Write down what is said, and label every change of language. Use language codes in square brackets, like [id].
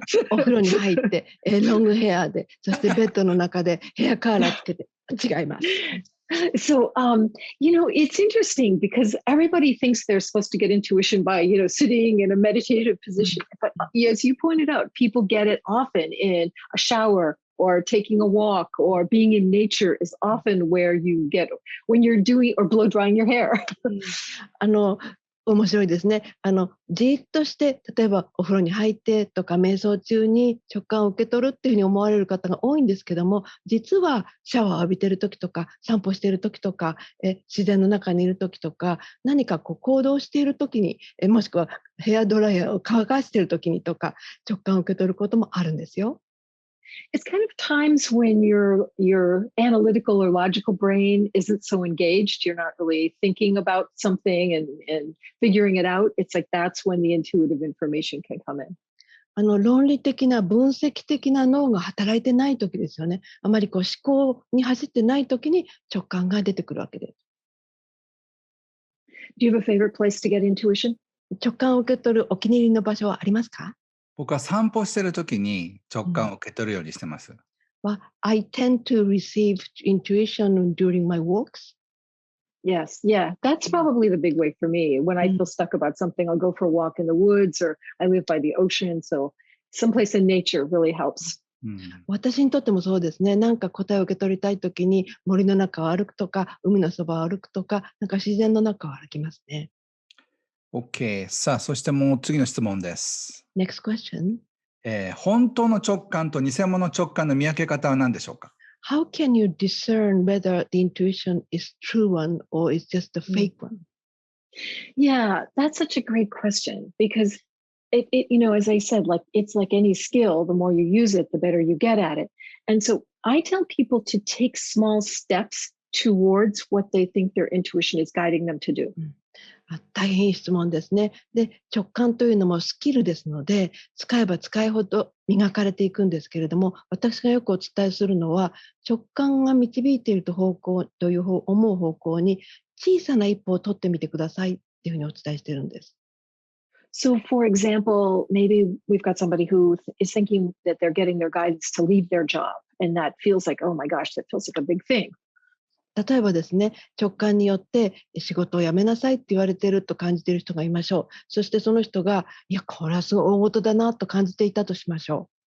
[ja] お風呂に入ってロングヘアで、そしてベッドの中でヘアカーラーつけて、違います。 [en] So, it's interesting because everybody thinks they're supposed to get intuition by, sitting in a meditative position. But as you pointed out, people get it often in a shower or taking a walk or being in nature is often where you get when you're doing or blow drying your hair. [ja] 面白いですね。じーっとして、例えばお風呂に入ってとか瞑想中に直感を受け取るっていうふうに思われる方が多いんですけども、実はシャワーを浴びてる時とか散歩してる時とか自然の中にいる時とか、何か行動している時にもしくはヘアドライヤーを乾かしている時にとか直感を受け取ることもあるんですよ。 [en] It's kind of times when your analytical or logical brain isn't so engaged. You're not really thinking about something and figuring it out. It's like that's when the intuitive information can come in. [ja] 論理的な分析的な脳が働いてない時ですよね。あまり思考に走ってない時に直感が出てくるわけです。 [en] Do you have a favorite place to get intuition? [ja] 直感を受け取るお気に入りの場所はありますか？僕は散歩してる時に直感を受け取るようにしてます。 [en] I tend to receive intuition during my walks. Yes, yeah, that's probably the big way for me. When I feel stuck about something, I'll go for a walk in the woods or I live by the ocean. So someplace in nature really helps. [ja] 私にとってもそうですね。なんか答えを受け取りたいときに森の中を歩くとか、海のそばを歩くとか、なんか自然の中を歩きますね。 [en] OK。 [ja] さあ、そしてもう次の質問です。 [en] Next question. [ja] 本当の直感と偽物の直感の見分け方は何でしょうか？ [en] How can you discern whether the intuition is true one or is just a fake one? Yeah, that's such a great question because as I said, it's like any skill, the more you use it, the better you get at it. And so I tell people to take small steps towards what they think their intuition is guiding them to do. [ja] 大変いい質問ですね。で、直感というのもスキルですので、使えば使いほど磨かれていくんですけれども、私がよくお伝えするのは、直感が導いている思う方向に小さな一歩を取ってみてくださいっていうふうにお伝えしているんです。 [en] So, for example, maybe we've got somebody who is thinking that they're getting their guidance to leave their job, and that feels like, oh my gosh, that feels like a big thing. [ja] 例えばですね、直感によって仕事を辞めなさいって言われていると感じている人がいましょう。そしてその人が、いや、これはすごい大事だなと感じていたとしましょ